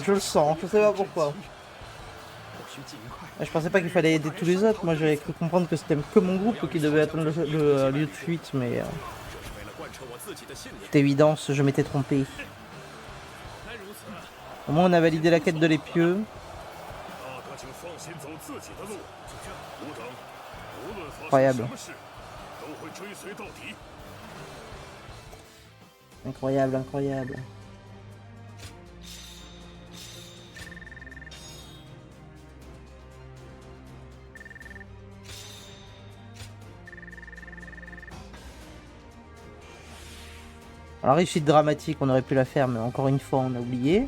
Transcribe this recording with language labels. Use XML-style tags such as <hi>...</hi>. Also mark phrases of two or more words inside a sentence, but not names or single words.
<fr>Je le sens, je sais pas pourquoi. Je pensais pas qu'il fallait aider tous les autres. Moi, j'avais cru comprendre que c'était que mon groupe qui devait atteindre le lieu de fuite, mais toute évidence, je m'étais trompé. Au moins, on a validé la quête de l'épieu.</fr> <zh>先走自己的路。族长，无论发生什么事，都会追随到底。</zh> <fr>Incroyable, incroyable. Alors, réussite dramatique, on aurait pu la faire, mais encore une fois, on a oublié.</fr>